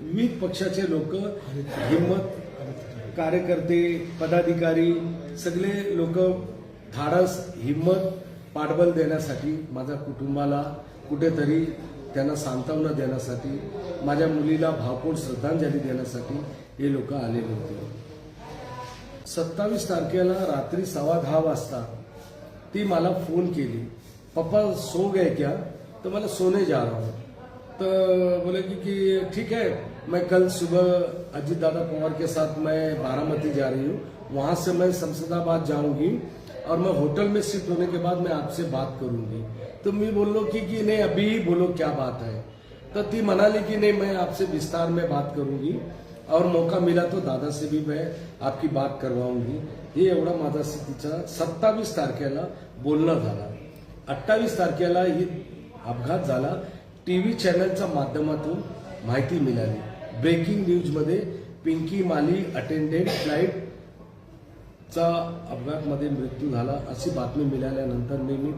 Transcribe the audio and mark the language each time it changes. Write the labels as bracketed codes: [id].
[mr] विविध पक्षाचे लोक, हिम्मत कार्यकर्ते, पदाधिकारी सगळे लोक धाडस, हिम्मत, पाठबळ देण्यासाठी, माझ्या कुटुंबाला कुठेतरी त्यांना सांत्वना देण्यासाठी, माझ्या मुलीला भावपूर्ण श्रद्धांजली देण्यासाठी हे लोक आलेले होते. 27 तारखेला रात्री 10:15 वाजता ती मला फोन केली, [hi] पप्पा सो गए क्या? तो मला सोने जा रहा हूँ. तो बोले कि ठीक है, मैं कल सुबह अजीत दादा पवार के साथ मैं बारामती जा रही हूँ, वहां से मैं शमशेदाबाद जाऊंगी और मैं होटल में शिफ्ट होने के बाद मैं आपसे बात करूंगी. तो मैं बोलो कि नहीं अभी ही बोलो क्या बात है. [mr] तो ती म्हणाली की [hi] नहीं मैं आपसे विस्तार में बात करूंगी और मौका मिला तो दादा से भी मैं आपकी बात करवाऊंगी. [mr] हे एवढा माझा तिचा 27 तारखेला बोलणं झाला. 28 तारखेला ही अपघात झाला. टीव्ही चॅनलच्या माध्यमातून माहिती मिळाली. ब्रेकिंग न्यूज मध्ये पिंकी माली अटेंडेंट फ्लाईट चा अपघातमध्ये मृत्यू झाला अशी बातमी मिळाल्यानंतर मी